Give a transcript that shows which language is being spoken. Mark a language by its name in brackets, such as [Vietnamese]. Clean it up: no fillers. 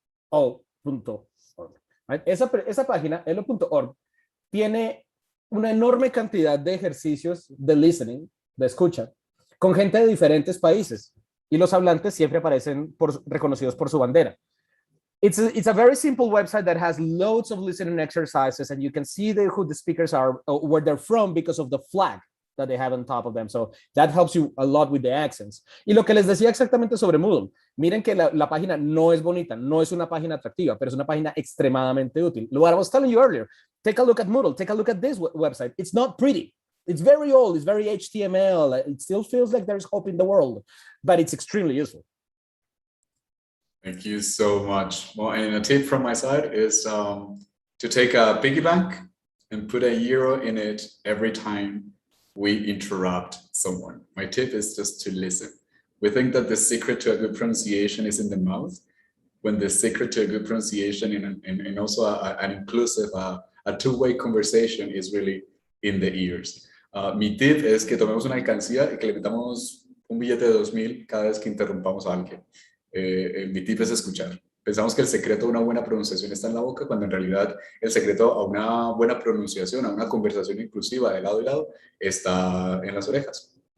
[Spanish] ELLO.org. [English] Right? [Spanish] Esa página, elo.org, tiene una enorme cantidad de ejercicios de listening, de escucha, con gente de diferentes países, y los hablantes siempre aparecen reconocidos por su bandera. [English] It's a very simple website that has loads of listening exercises, and you can see who the speakers are, where they're from, because of the flag that they have on top of them. So that helps you a lot with the accents. [Spanish] Y lo que les decía exactamente sobre Moodle, miren que la página no es bonita, no es una página atractiva, pero es una página extremadamente útil. [English] What I was telling you earlier, take a look at Moodle, take a look at this website. It's not pretty. It's very old, it's very HTML. It still feels like there's hope in the world, but it's extremely useful. Thank you so much. Well, and a tip from my side is to take a piggy bank and put €1 in it every time we interrupt someone. My tip is just to listen. We think that the secret to a good pronunciation is in the mouth, when the secret to a good pronunciation and also an inclusive, a two-way conversation is really in the ears. [Spanish] Mi tip es que tomemos una alcancía y que le metamos un billete de 2,000 cada vez que interrumpamos a alguien. Mi tip es escuchar. Pensamos que el secreto a una buena pronunciación está en la boca, cuando en realidad el secreto a una buena pronunciación, a una conversación inclusiva de lado y lado, está en las orejas.